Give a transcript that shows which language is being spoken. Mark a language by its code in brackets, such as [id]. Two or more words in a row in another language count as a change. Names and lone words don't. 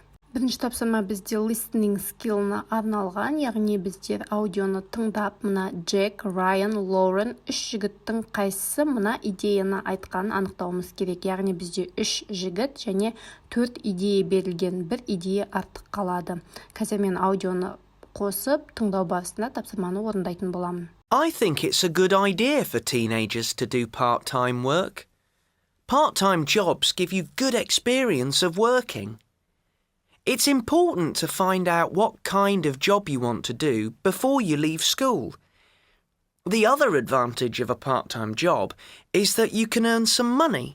[kk] Бірінші тапсырма бізде [en] listening skill'ына [kk] арналған, яғни біздер аудионы тыңдап, мына Джек, Райан, Лорен 3 жігіттің қайсысы мына идеяны айтқанын анықтауымыз керек. Яғни бізде 3 жігіт және 4 идея берілген, бір идея артық қалады. Қазір мен аудионы қосып, тыңдау барысында тапсырманы орындайтын боламын. [en] I think it's a good idea for teenagers to do part-time work. Part-time jobs give you good experience of working. It's important to find out what kind of job you want to do before you leave school. The other advantage of a part-time job is that you can earn some money.